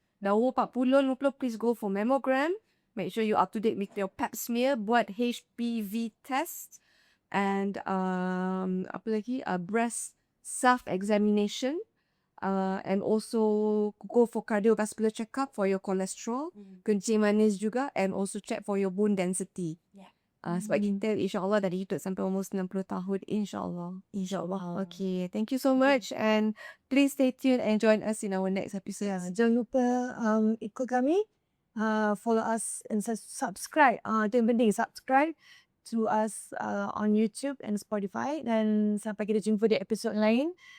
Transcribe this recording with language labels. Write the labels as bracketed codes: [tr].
[ms] Dah umur 40-50, [en] please go for mammogram. Make sure you're up to date with your pap smear, [ms] buat HPV test, [en] and [ms] apa lagi? [en] Breast self-examination, and also go for cardiovascular checkup for your cholesterol, [ms] kencing manis juga, [en] and also check for your bone density. [ms] Sebab kita insyaAllah dari hidup sampai umur 90 tahun, insyaAllah. InsyaAllah. [en] Okay, thank you so much, and please stay tuned and join us in our next episode. [ms] Jangan lupa ikut kami. [en] Follow us and subscribe. [ms] Itu yang penting, [en] subscribe to us on YouTube and Spotify. [ms] Dan sampai kita jumpa di episod lain.